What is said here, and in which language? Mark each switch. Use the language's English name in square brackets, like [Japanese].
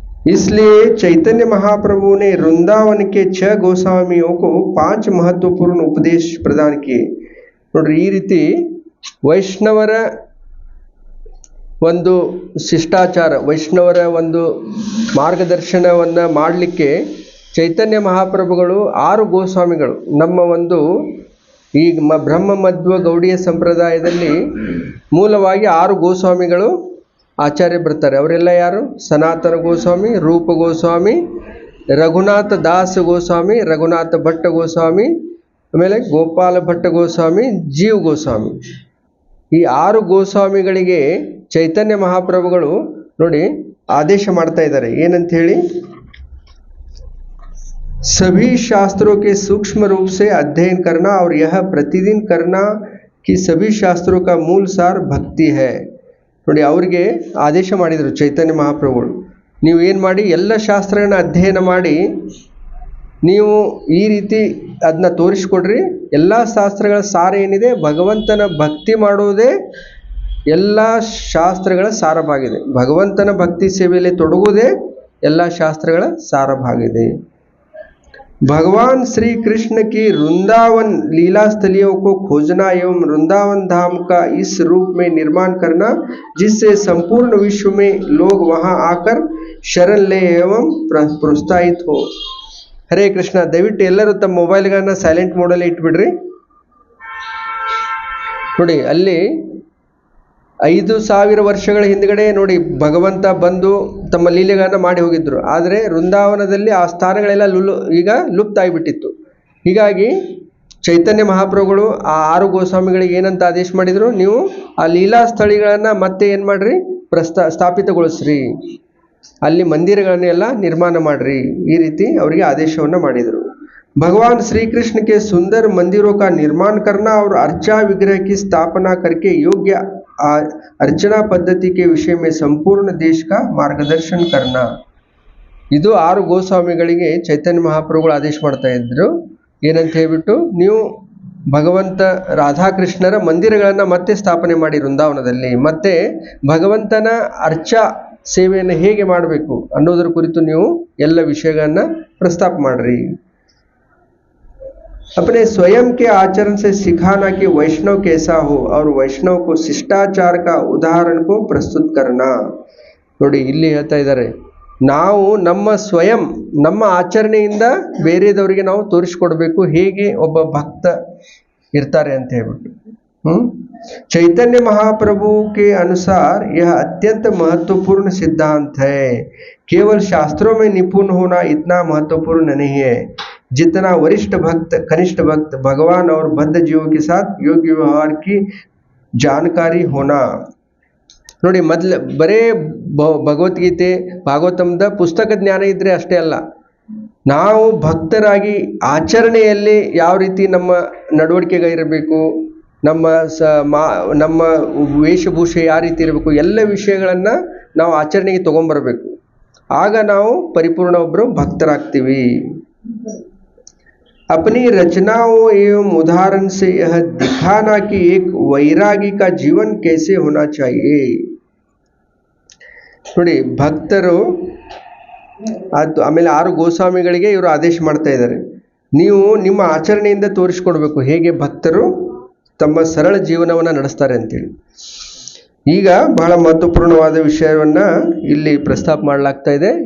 [Hindi] इसलिए चैतन्य महाप्रभु ने वृंदावन के 6 गोस्वामियों को 5 महत्वपूर्ण उपदेश प्रदान किए. [Kannada] ನೋಡ್ರಿ, ಈ ರೀತಿ ವೈಷ್ಣವರ ಒಂದು ಶಿಷ್ಟಾಚಾರ, ವೈಷ್ಣವರ ಒಂದು ಮಾರ್ಗದರ್ಶನವನ್ನು ಮಾಡಲಿಕ್ಕೆ ಚೈತನ್ಯ ಮಹಾಪ್ರಭುಗಳು 6 ಗೋಸ್ವಾಮಿಗಳು, ನಮ್ಮ ಒಂದು ಈ ಬ್ರಹ್ಮ ಮಧ್ವ ಗೌಡಿಯ ಸಂಪ್ರದಾಯದಲ್ಲಿ ಮೂಲವಾಗಿ 6 ಗೋಸ್ವಾಮಿಗಳು ಆಚಾರ್ಯ ಬರ್ತಾರೆ. ಅವರೆಲ್ಲ ಯಾರು? ಸನಾತನ ಗೋಸ್ವಾಮಿ, ರೂಪ ಗೋಸ್ವಾಮಿ, ರಘುನಾಥ ದಾಸ ಗೋಸ್ವಾಮಿ, ರಘುನಾಥ ಭಟ್ಟ ಗೋಸ್ವಾಮಿ, ಆಮೇಲೆ ಗೋಪಾಲ ಭಟ್ಟ ಗೋಸ್ವಾಮಿ, ಜೀವ ಗೋಸ್ವಾಮಿ. ಈ 6 ಗೋಸ್ವಾಮಿಗಳಿಗೆ ಚೈತನ್ಯ ಮಹಾಪ್ರಭುಗಳು ನೋಡಿ ಆದೇಶ ಮಾಡ್ತಾ ಇದ್ದಾರೆ. ಏನಂತ ಹೇಳಿ, [Hindi] सभी शास्त्रों के सूक्ष्म रूप से अध्ययन करना और यह प्रतिदिन करना कि सभी शास्त्रों का मूल सार भक्ति है. [Kannada] ನೋಡಿ, ಅವರಿಗೆ ಆದೇಶ ಮಾಡಿದರು ಚೈತನ್ಯ ಮಹಾಪ್ರಭುಗಳು, ನೀವು ಏನು ಮಾಡಿ, ಎಲ್ಲ ಶಾಸ್ತ್ರಗಳನ್ನ ಅಧ್ಯಯನ ಮಾಡಿ ನೀವು ಈ ರೀತಿ ಅದನ್ನ ತೋರಿಸ್ಕೊಡ್ರಿ. ಎಲ್ಲ ಶಾಸ್ತ್ರಗಳ ಸಾರ ಏನಿದೆ, ಭಗವಂತನ ಭಕ್ತಿ ಮಾಡುವುದೇ ಎಲ್ಲ ಶಾಸ್ತ್ರಗಳ ಸಾರವಾಗಿದೆ. ಭಗವಂತನ ಭಕ್ತಿ ಸೇವೆಯಲ್ಲಿ ತೊಡಗುವುದೇ ಎಲ್ಲ ಶಾಸ್ತ್ರಗಳ ಸಾರವಾಗಿದೆ. [Hindi] भगवान श्री कृष्ण की वृंदावन लीला स्थलियों को खोजना एवं वृंदावन धाम का इस रूप में निर्माण करना जिससे संपूर्ण विश्व में लोग वहां आकर शरण ले एवं प्रोत्साहित हो. [Kannada] ಹರೇ ಕೃಷ್ಣ. ದಯವಿಟ್ಟು ಎಲ್ಲರೂ ತಮ್ಮ ಮೊಬೈಲ್ಗಳನ್ನ ಸೈಲೆಂಟ್ ಮೋಡಲ್ಲಿ ಇಟ್ಬಿಡ್ರಿ. ನೋಡಿ, ಅಲ್ಲಿ 5,000 ವರ್ಷಗಳ ಹಿಂದ್ಗಡೆ ನೋಡಿ ಭಗವಂತ ಬಂದು ತಮ್ಮ ಲೀಲೆಗಳನ್ನು ಮಾಡಿ ಹೋಗಿದ್ರು. ಆದರೆ ವೃಂದಾವನದಲ್ಲಿ ಆ ಸ್ಥಾನಗಳೆಲ್ಲ ಈಗ ಲುಪ್ತ ಆಗಿಬಿಟ್ಟಿತ್ತು. ಹೀಗಾಗಿ ಚೈತನ್ಯ ಮಹಾಪ್ರಭುಗಳು ಆ 6 ಗೋಸ್ವಾಮಿಗಳಿಗೆ ಏನಂತ ಆದೇಶ ಮಾಡಿದರು, ನೀವು ಆ ಲೀಲಾ ಸ್ಥಳಿಗಳನ್ನು ಮತ್ತೆ ಏನು ಮಾಡ್ರಿ, ಸ್ಥಾಪಿತಗೊಳಿಸ್ರಿ, ಅಲ್ಲಿ ಮಂದಿರಗಳನ್ನೆಲ್ಲ ನಿರ್ಮಾಣ ಮಾಡ್ರಿ, ಈ ರೀತಿ ಅವರಿಗೆ ಆದೇಶವನ್ನು ಮಾಡಿದರು. [Hindi] भगवान श्री कृष्ण के सुंदर मंदिरों का निर्माण करना और अर्चा विग्रह की स्थापना करके योग्य अर्चना पद्धति के विषय में संपूर्ण देश का मार्गदर्शन करना. [Kannada] ಇದು 6 ಗೋಸ್ವಾಮಿಗಳಿಗೆ ಚೈತನ್ಯ ಮಹಾಪ್ರಭುಗಳು ಆದೇಶ ಮಾಡ್ತಾ ಇದ್ರು. ಏನಂತ ಹೇಳ್ಬಿಟ್ಟು, ನೀವು ಭಗವಂತ ರಾಧಾಕೃಷ್ಣರ ಮಂದಿರಗಳನ್ನು ಮತ್ತೆ ಸ್ಥಾಪನೆ ಮಾಡಿ ವೃಂದಾವನದಲ್ಲಿ, ಮತ್ತೆ ಭಗವಂತನ ಅರ್ಚಾ ಸೇವೆಯನ್ನು ಹೇಗೆ ಮಾಡಬೇಕು ಅನ್ನೋದರ ಕುರಿತು ನೀವು ಎಲ್ಲ ವಿಷಯಗಳನ್ನು ಪ್ರಸ್ತಾಪ ಮಾಡ್ರಿ. [Hindi] अपने स्वयं के आचरण से सिखाना कि वैष्णव कैसा हो और वैष्णव को शिष्टाचार का उदाहरण को प्रस्तुत करना. [Kannada] ನೋಡಿ, ಇಲ್ಲಿ ಹೇಳ್ತಾ ಇದ್ದಾರೆ, ನಾವು ನಮ್ಮ ಆಚರಣೆಯಿಂದ ಬೇರೆದವರಿಗೆ ನಾವು ತೋರಿಸ್ಕೊಡ್ಬೇಕು ಹೇಗೆ ಒಬ್ಬ ಭಕ್ತ ಇರ್ತಾರೆ ಅಂತ ಹೇಳ್ಬಿಟ್ಟು. [Hindi] चैतन्य महाप्रभु के अनुसार यह अत्यंत महत्वपूर्ण सिद्धांत है. केवल शास्त्रों में निपुण होना इतना महत्वपूर्ण नहीं है जितना वरिष्ठ भक्त, कनिष्ठ भक्त, भगवान और बद्ध जीवों के साथ योग्य व्यवहार की जानकारी होना. [Kannada] ನೋಡಿ, ಬರೇ ಭಗವದ್ಗೀತೆ ಭಾಗವತಂದ ಪುಸ್ತಕ ಜ್ಞಾನ ಇದ್ರೆ ಅಷ್ಟೇ ಅಲ್ಲ, ನಾವು ಭಕ್ತರಾಗಿ ಆಚರಣೆಯಲ್ಲಿ ಯಾವ ರೀತಿ ನಮ್ಮ ನಡವಳಿಕೆಗಳಿರಬೇಕು, ನಮ್ಮ ವೇಷಭೂಷೆ ಯಾವ ರೀತಿ ಇರಬೇಕು, ಎಲ್ಲ ವಿಷಯಗಳನ್ನು ನಾವು ಆಚರಣೆಗೆ ತಗೊಂಡ್ಬರಬೇಕು. ಆಗ ನಾವು ಪರಿಪೂರ್ಣ ಒಬ್ಬರು ಭಕ್ತರಾಗ್ತೀವಿ. [Hindi] अपनी रचनाओं एवं उदाहरण से यह दिखाना कि एक वैरागी का जीवन कैसे होना चाहिए. [Kannada] ನೋಡಿ, ಭಕ್ತರು ಅದು ಆಮೇಲೆ 6 ಗೋಸ್ವಾಮಿಗಳಿಗೆ ಇವರು ಆದೇಶ ಮಾಡ್ತಾ ಇದ್ದಾರೆ, ನೀವು ನಿಮ್ಮ ಆಚರಣೆಯಿಂದ ತೋರಿಸ್ಕೊಡ್ಬೇಕು ಹೇಗೆ ಭಕ್ತರು ತಮ್ಮ ಸರಳ ಜೀವನವನ್ನು ನಡೆಸ್ತಾರೆ ಅಂತೇಳಿ. ಈಗ ಬಹಳ ಮಹತ್ವಪೂರ್ಣವಾದ ವಿಷಯವನ್ನು ಇಲ್ಲಿ ಪ್ರಸ್ತಾಪ ಮಾಡಲಾಗ್ತಾ ಇದೆ.